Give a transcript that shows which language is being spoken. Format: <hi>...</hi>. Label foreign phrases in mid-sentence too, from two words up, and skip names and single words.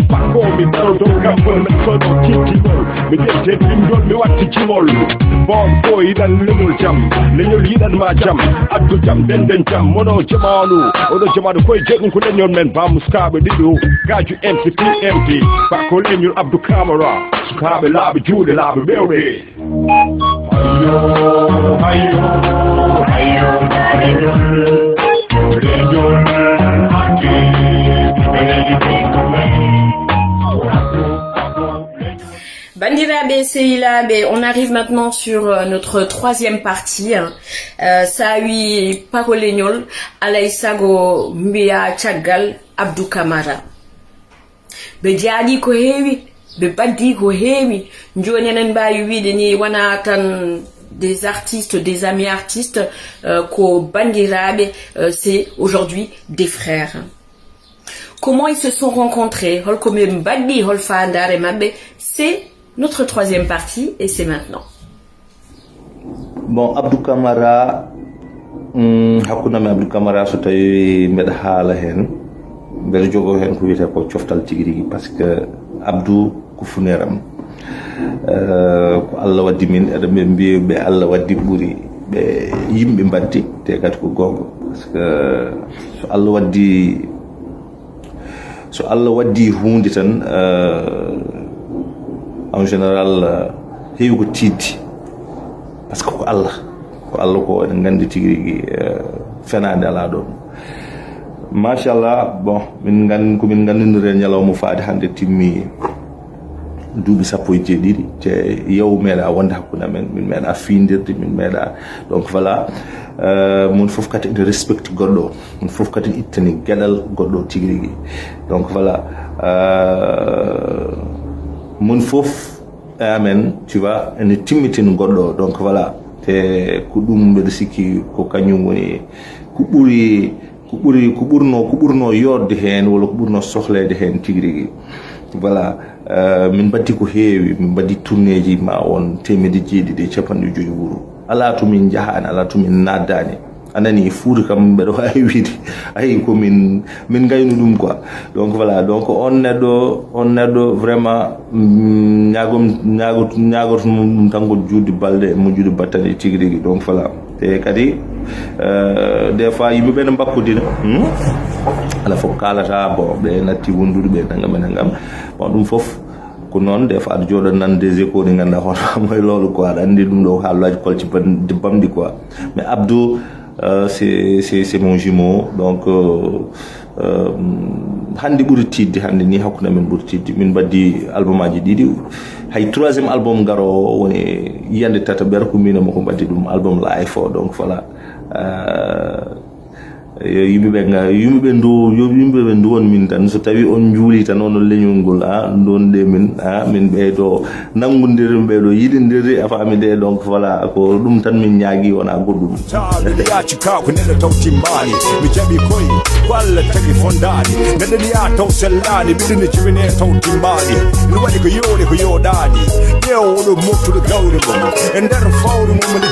<ff>pakkomi daro dow gambol men soɗo tittigol mi ƴette ɗimdol mi watti jimol bon fo yiɗan leñol jam leñol yiɗanma jam addu jam denden jam mono jamanu oɗo jamanu koye jeɗɗum ko leñol men bamuskaɓe ɗiɗo gaju MCP MD Paco Leñol Abdou Camara sukaɓe laaɓe juuɗe laaɓe ɓewɗe ayo leñol ati Bandiraɓe sehilaɓe,</ff> <fr>on arrive maintenant sur notre troisième partie.</fr> <ff>Sawi Paco Leñol alay sago mbiya caggal Abdou Camara. Ɓe jaaɗi ko heewi, ɓe baddi ko heewi. Joni enen mbawi wiide ni wona tan</ff> <fr>des artistes, des amis artistes,</fr> <ff>ko bandiraɓe,</ff> <fr>c'est aujourd'hui des frères. Comment ils se sont rencontrés,</fr> <ff>holko ɓe mbaddi, hol fandare mabɓe,</ff> <fr>c'est notre troisième partie et c'est maintenant. Bon,</fr> <ff>Abdou Camara, hakkunami Abdou Camara so tawi mbeɗa haala hen mbeɗa jogo hen ko wiyete ko coftal tigui rigui</ff> <fr>par ce que</fr> <ff>Abdou ko funeram ko Allah waddi min eɗen ɓe mbiya ɓe Allah waddi ɓuuri ɓe yimɓe mbaddi te kadi ko gonga</ff> <fr>par ce que</fr> <ff>so Allah waddi hunde tan</ff> <fr>en général</fr> <ff>heewi ko tiddi</ff> <fr>par ce que</fr> <ff>ko Allah ko eɗen gandi tigui rigui fenade ala ɗon machallah bon komin gandiniri ñalawma faade hande timmi duuɓi sappo e jeeɗiɗi te yew meeɗa wonde hakkude amen min meeɗa fiindirde min meeɗa</ff> <fr>donc voilà</fr> <ff>mon fof kadi ene respecte goɗɗo mon fof kadi ittani gueɗal goɗɗo tigui rigui</ff> <fr>donc voilà</fr> <ff>mon fof amen</ff> <fr>tu vois</fr> <ff>ene timmitino goɗɗo</ff> <fr>donc voilà</fr> <ff>te ko ɗum mbeɗa sikki ko kañum woni ko ɓurno yorde hen walla ko ɓurno sohlede hen tigui rigui voilà min baddi ko heewi min baddi tourné ji ma on temedde jeeɗiɗi e capanɗe joyi wuuro ala to min jahani ala to min naddani anani fuuta kam mbeɗa wawi wiide ayi ko min gaynu ɗum</ff> <fr>quoi donc voilà donc on</fr> <ff>neɗɗo vraiment ñagoto ɗum tan ko juutde balɗe mo juuɗe battane tigui rigui</ff> <fr>donc voilà</fr> <ff>te kadi</ff> <fr>des fois</fr> <ff>yimɓeɓe ne bakkudina ala fof kalata bon ɓe natti wondude ɓe nangam bon ɗum foof ko noon</ff> <fr>des fois</fr> <ff>aɗa jooɗo nan</ff> <fr>des échos</fr> <ff>ɗi ganduɗa hono moye lolu quoi aɗa andi ɗum ɗo haalullaji kolci bamɗi</ff> <fr>quoi mais Abdou c'est mon jumeau donc</fr> <ff>hande ɓuuri tidde hande ni hakkude men ɓuuri tidde min baddi album aji ɗiɗi hay 3e album garowo woni yiyande tata ɓeer ko minoma ko baddi ɗum</ff> <fr>album live</fr> <ff>o</ff> <fr>donc voilà</fr> <ff>yimɓeɓe nduwon min tan so tawi on juuli tan onon leñol ngol donde min ɓeydo nangudirde ɓeydo yiɗidirde a faami de donc voilà ko ɗum tan min ñaagui wona goɗɗum yaaci ka ko neɗɗo taw timmani mi jaɓi koye ko Allah tagi fondani neɗɗo ni ya taw sellani ɓiɗine jibine taw timmani ene waɗi ko yowde ko yoɗani ƴeew oɗo moftuɗo gawri mum e nder fawru mum nde</ff>